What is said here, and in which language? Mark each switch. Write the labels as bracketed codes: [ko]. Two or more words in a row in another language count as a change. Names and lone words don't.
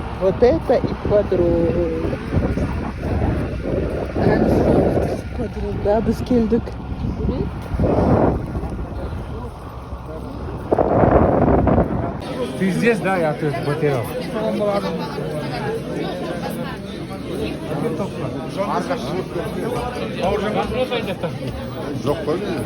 [ru] вот это и подруг. Подруг, да, [kk] biz keldik. [ru] Ты здесь, да, я тут потерял. [kk] Жоқ қой мен.